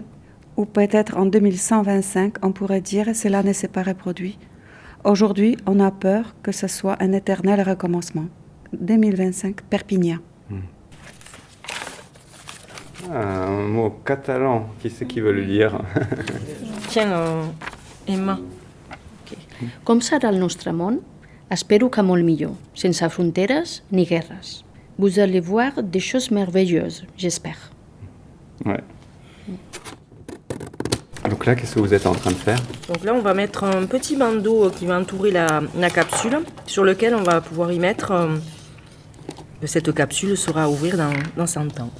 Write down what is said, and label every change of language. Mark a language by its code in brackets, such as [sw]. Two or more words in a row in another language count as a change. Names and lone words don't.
[fr] Ou peut-être en 2125, on pourrait dire que cela ne s'est pas reproduit. Aujourd'hui, on a peur que ce soit un éternel recommencement. 2025, Perpignan. Un mot catalan, qui c'est qui veut le lire? Tiens, Emma. [ca] Okay. Com serà el nostre món? Espero que molt millor, sense fronteres ni guerres. [fr] Vous allez voir des choses merveilleuses, j'espère. Ouais. Donc là, qu'est-ce que vous êtes en train de faire? Donc là, on va mettre un petit bandeau qui va entourer la capsule, sur lequel on va pouvoir y mettre... cette capsule sera à ouvrir dans 100 ans.